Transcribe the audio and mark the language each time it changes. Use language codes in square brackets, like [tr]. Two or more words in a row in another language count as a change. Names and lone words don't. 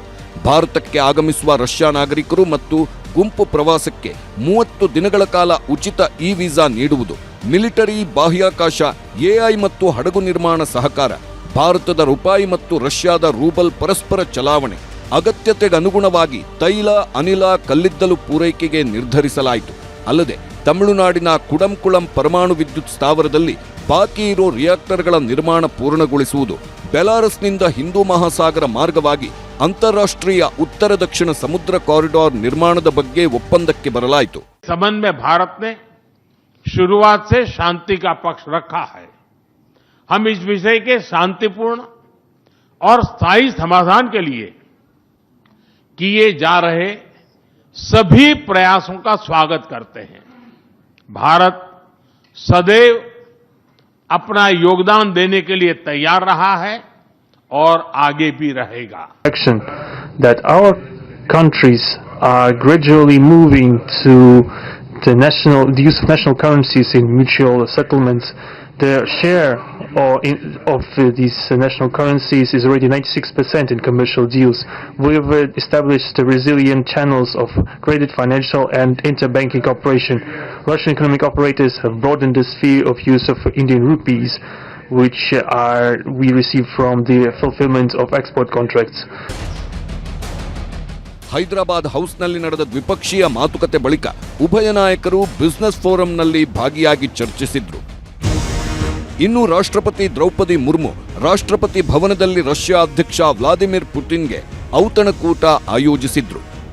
[kn] ಭಾರತಕ್ಕೆ ಆಗಮಿಸುವ ರಷ್ಯಾ ನಾಗರಿಕರು ಮತ್ತು ಗುಂಪು ಪ್ರವಾಸಕ್ಕೆ 30 ದಿನಗಳ ಕಾಲ ಉಚಿತ ಇ ವೀಸಾ ನೀಡುವುದು, ಮಿಲಿಟರಿ, ಬಾಹ್ಯಾಕಾಶ, ಎಐ ಮತ್ತು ಹಡಗು ನಿರ್ಮಾಣ ಸಹಕಾರ, ಭಾರತದ ರೂಪಾಯಿ ಮತ್ತು ರಷ್ಯಾದ ರೂಬಲ್ ಪರಸ್ಪರ ಚಲಾವಣೆ, ಅಗತ್ಯತೆಗನುಗುಣವಾಗಿ ತೈಲ, ಅನಿಲ, ಕಲ್ಲಿದ್ದಲು ಪೂರೈಕೆಗೆ ನಿರ್ಧರಿಸಲಾಯಿತು. ಅಲ್ಲದೆ ತಮಿಳುನಾಡಿನ ಕುಡಂಕುಳಂ ಪರಮಾಣು ವಿದ್ಯುತ್ ಸ್ಥಾವರದಲ್ಲಿ ಬಾಕಿ ಇರೋ ರಿಯಾಕ್ಟರ್ಗಳ ನಿರ್ಮಾಣ ಪೂರ್ಣಗೊಳಿಸುವುದು, ಬೆಲಾರಸ್ನಿಂದ ಹಿಂದೂ ಮಹಾಸಾಗರ ಮಾರ್ಗವಾಗಿ ಅಂತಾರಾಷ್ಟ್ರೀಯ ಉತ್ತರ ದಕ್ಷಿಣ ಸಮುದ್ರ ಕಾರಿಡಾರ್ ನಿರ್ಮಾಣದ ಬಗ್ಗೆ ಒಪ್ಪಂದಕ್ಕೆ ಬರಲಾಯಿತು. [hi] संबंध में भारत ने शुरुआत से शांति का पक्ष रखा है. हम इस विषय के शांतिपूर्ण और स्थायी समाधान के लिए किए जा रहे सभी प्रयासों का स्वागत करते हैं. भारत सदैव अपना योगदान देने के लिए तैयार रहा है और आगे भी रहेगा. [en] That our countries are gradually moving to the use of national currencies in mutual settlements. The share of these national currencies is already 96% in commercial deals. We have established resilient channels of credit, financial and interbanking cooperation. Russian economic operators have broadened the sphere of use of Indian rupees, which we receive from the fulfillment of export contracts. [kn] ಹೈದರಾಬಾದ್ ಹೌಸ್ನಲ್ಲಿ ನಡೆದ ದ್ವಿಪಕ್ಷೀಯ ಮಾತುಕತೆ ಬಳಿಕ ಉಭಯ ನಾಯಕರು [en] business forum [kn] ಭಾಗಿಯಾಗಿ ಚರ್ಚಿಸಿದ್ರು. ಇನ್ನು ರಾಷ್ಟ್ರಪತಿ ದ್ರೌಪದಿ ಮುರ್ಮು ರಾಷ್ಟ್ರಪತಿ ಭವನದಲ್ಲಿ ರಷ್ಯಾ ಅಧ್ಯಕ್ಷ ವ್ಲಾದಿಮಿರ್ ಪುಟಿನ್ಗೆ ಔತಣಕೂಟ ಆಯೋಜಿಸಿದ್ರು.